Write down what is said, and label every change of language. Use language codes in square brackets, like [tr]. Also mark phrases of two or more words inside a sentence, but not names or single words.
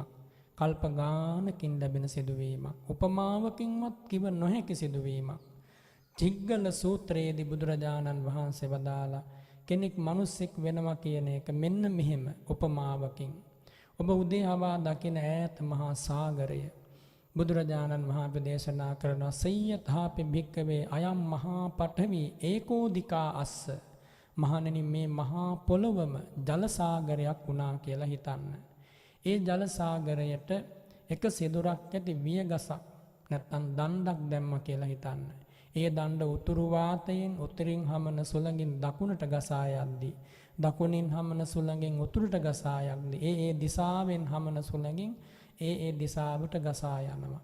[si] කල්ප ගානකින් ලැබෙන සිදුවීමක්. උපමාවකින්වත් කිව නොහැකි සිදුවීමක්. චිග්ගල සූත්‍රයේදී බුදුරජාණන් වහන්සේ වදාලා, කෙනෙක් මිනිසෙක් වෙනවා කියන එක මෙන්න මෙහෙම උපමාවකින්. ඔබ උදේ හවා දකින ඈත මහා සාගරය බුදුරජාණන් වහන්සේ දේශනා කරනවා, [pi] සය්‍යථාපි භික්කවේ අයම් මහා පඨවි ඒකෝදිකා අස්ස. [si] මහණෙනි, මේ මහා පොළොවම ජල සාගරයක් වුණා කියලා හිතන්න. ඒ ජල සාගරයට එක සිදුරක් ඇති වියගසක් නැත්නම් දණ්ඩක් දැම්ම කියලා හිතන්න. ඒ දණ්ඩ උතුරු වාතයෙන් උතුරින් හමන සුළඟින් දකුණට ගසා යද්දී, දකුණින් හමන සුළඟෙන් උතුරට ගසා යද්දී, ඒ දිශාවෙන් හමන සුළඟින් ඒ දිශාවට ගසා යනවා.